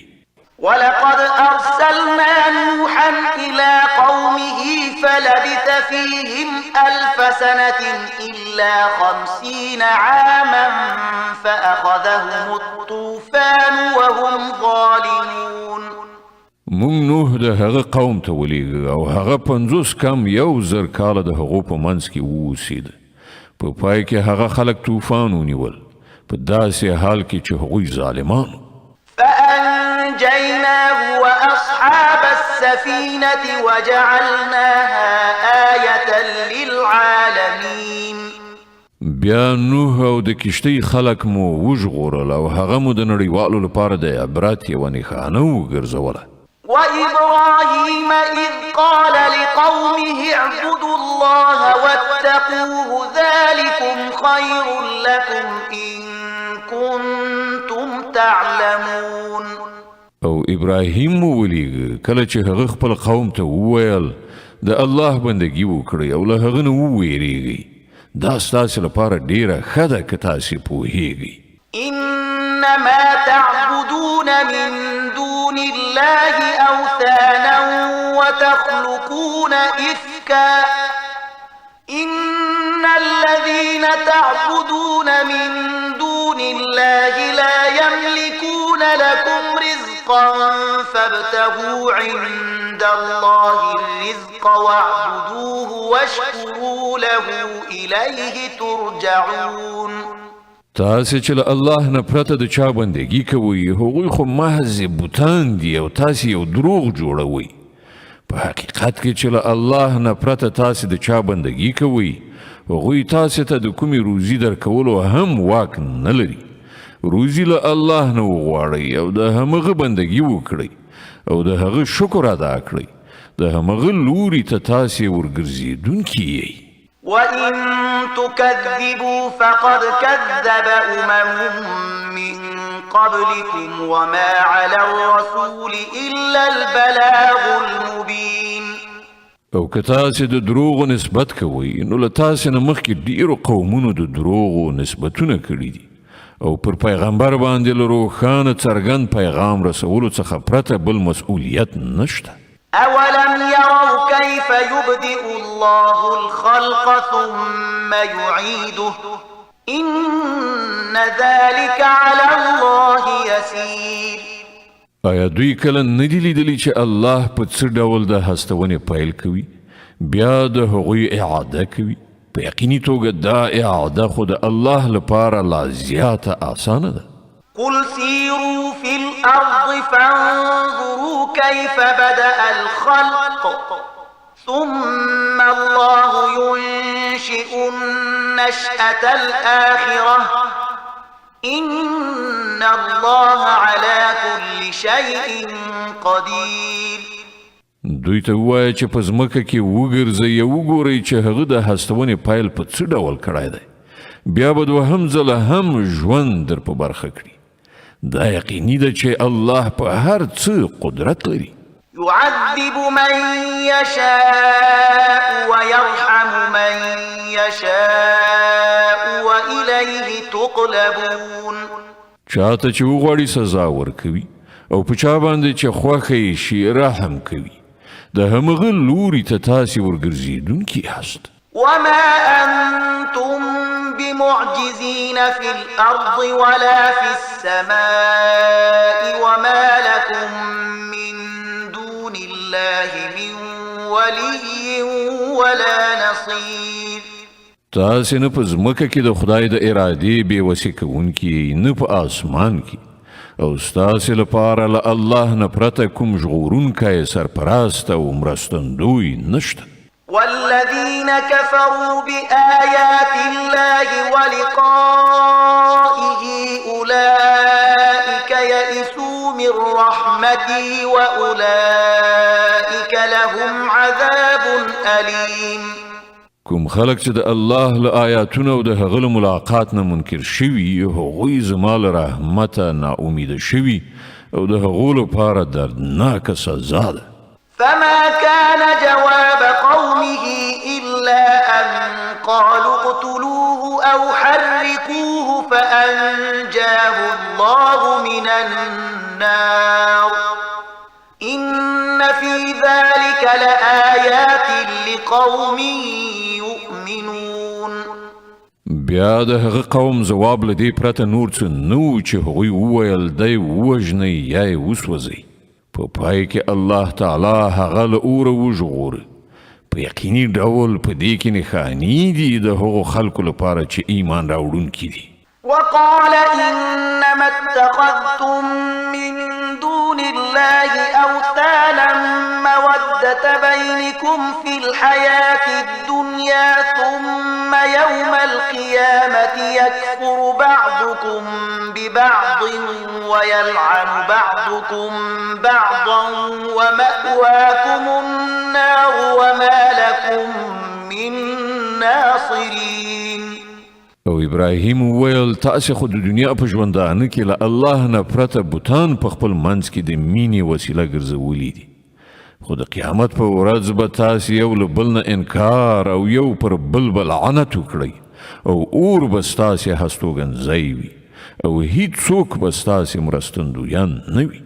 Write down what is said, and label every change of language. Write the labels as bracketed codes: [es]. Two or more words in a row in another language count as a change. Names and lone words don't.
[ar] ولقد أرسلنا نوحا إلى قومه فلبث فيهم 1000 سنة إلا 50 عاما فأخذهم الطوفان وهم ظالمون. [ps] مونږ نوح د هغه قوم ته ولېږه او هغه 50 کم 1000 کاله د هغو په منځ کې واوسېده. په پای کې هغه خلک طوفان ونیول په داسې حال کې چې هغوی ظالمانو. [ar] فأنجيناه وأصحاب السفينة وجعلناها آية للعالمين. [ps] بیا نوح او د کشتۍ خلک مو وژغورل او هغه مو د نړیوالو لپاره د عبرت یوه نښانه وګرځوله. [ar] وإبراهيم إذ قال لقومه اعبدوا الله واتقوه ذلكم خير لكم إن كنتم تعلمون. [ps] او ابراهیم مو ولېږه کله چې هغه خپل قوم ته وویل د الله بندګي وکړئ او له هغه نه وویریږئ، دا ستاسې لپاره ډیره ښه ده که تاسې پوهیږئ. [ar] إنما تعبدون من دون الله أوثانا وتخلقون إفكا إن الذين تعبدون من دون الله لا يملكون لكم رزقا فابتغوا عند الله الرزق واعبدوه واشكروا له إليه ترجعون. [ps] تاسې چې له الله نه پرته د چا بندګي کوئ هغوی خو محض بوتان دي او تاسې یو دروغ جوړوئ. په حقیقت کې چې له الله نه پرته تاسې د چا بندګي کوئ هغوی تاسې ته د کومې روزي درکولو هم واک نه لري. روزي له الله نه وغواړئ او د همغه بندګي وکړئ او د هغه شکر ادا کړئ. د همغه لوري ته تاسې ورګرځېدونکي یئ. [ar] وإن تكذبوا فقد كذب من قبلكم وما على الرسول إلا البلاغ المبين. [ps] او که تاسې د دروغو نسبت کوئ نو له تاسې نه مخکې ډیرو قومونو د دروغو نسبتونه کړي دي او پر پیغمبر باندې له روښانه څرګند پیغام رسولو څخه پرته بل مسؤلیت نشته. [ar] أولم يروا كيف يبدئ الله الخلق ثم يعيده إن ذلك على الله يسير. [ps] آیا دوی کله ندی لیدلی چې الله په څه ډول د هستونې پیل کوي بیا د هغوی اعاده کوي؟ په یقیني توګه دا اعاده خو د الله لپاره لا زیاته آسانه ده. [ar] قل سيروا في الأرض فانظروا كيف بدأ الخلق ثم الله ينشئ النشأة الآخرة إن الله على كل شيء قدير. [ps] دوی ته ووایه چې په ځمکه کې وګرځئ او وګورئ چې هغه د هستونې پیل په څه ډول کړی دی، بیا به دوهم ځله هم ژوند در په برخه کړي. دا یقیني ده چې الله په هر څه قدرت لري. [ar] يعذب من يشاء ويرحم من يشاء وإليه تقلبون. [ps] چاته چې وغواړي سزا ورکوي او په چا باندې چې خوښه یې شي رحم کوي. د همغه لوري ته تاسې ورګرځېدونکي یاست. [ar] وما أنتم بمعجزين في الأرض ولا في السماء وما لكم من دون الله من ولي ولا نصير. [ps] تاسې نه په ځمکه کې د خدای د ارادې بېوسې کوونکي نه په آسمان کې او ستاسې لپاره له الله نه پرته کوم ژغورونکی سرپرست او مرستندوی نشته. [ar] والذين كفروا بآيات الله ولقائه أولئك يئسوا من رحمتي وأولئك لهم عذاب أليم. [ps] کوم خلق چې د الله له آیاتونو او د هغه له ملاقات نه منکر شوي هغوی زما له رحمته ناامیده شوي او د هغو لپاره دردناکه سزا ده. [ar] فما كان جواب قومه إلا أن قالوا اقتلوه أو حرقوه فأنجاه الله من النار إن في ذلك لآيات لقوم يؤمنون. [ps] بیا د هغه قوم ځواب له دې پرته نور څه نه و چې هغوی وویل دی ووژنئ یا یې وسوځئ. په پای کې [ar] الله تعالی [ps] هغه له اوره وژغوره. په یقیني ډول په دې کې نښانې دي د هغو خلکو لپاره چې ایمان راوړونکي دي. [ar] وقال إنما اتخذتم من دون الله أوثانا مودة بينكم في الحياة الدنيا ثم يوم القيامة يكفر بعضكم ببعض ويلعن بعضكم بعضا ومأواكم النار وما لكم من ناصرين. [ps] او ابراهیم وویل تاسې خو د دنیا په ژوندانه کې له الله نه پرته بوتان په خپل منځ کې د مینې وسیله ګرځولي دي. خو د قیامت په ورځ به تاسې یو له بل نه انکار او یو پر بل به لعنت وکړئ او اور به ستاسې هستوګنځی وي او هیڅوک به ستاسې مرستندویان نه وي.